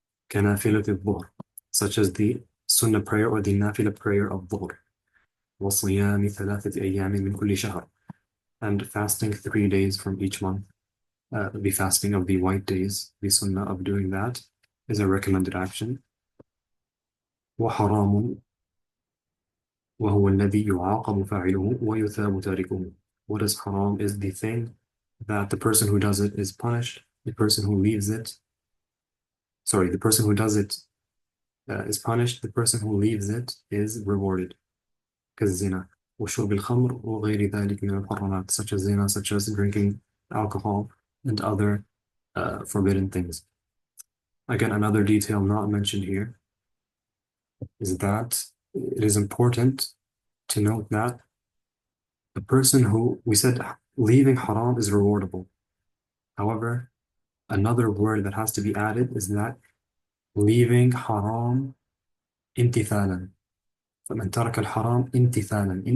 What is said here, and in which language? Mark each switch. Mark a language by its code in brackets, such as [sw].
[ar] كنافلة الظهر, [en] such as the sunnah prayer or the nafila prayer of dhuhr. [ar] وصيام ثلاثة أيام من كل شهر, [en] and fasting 3 days from each month. The fasting of the white days, the sunnah of doing that, is a recommended action. [ar] وحرام وهو الذي يعاقب فاعله ويثاب تاركه. [en] What is haram is the thing that the person who does it is punished, the person who leaves it, sorry, the person who does it is punished, the person who leaves it is rewarded. [ar] كالزنا وشرب الخمر وغير ذلك من المحرمات, [en] such as zina, such as drinking alcohol and other forbidden things. Again, another detail not mentioned here is that it is important to note that the person who, we said leaving haram is rewardable. However, another word that has to be added is that leaving haram imtithalan. [ar] فَمَنْ تَرَكَ الْحَرَامِ imtithalan.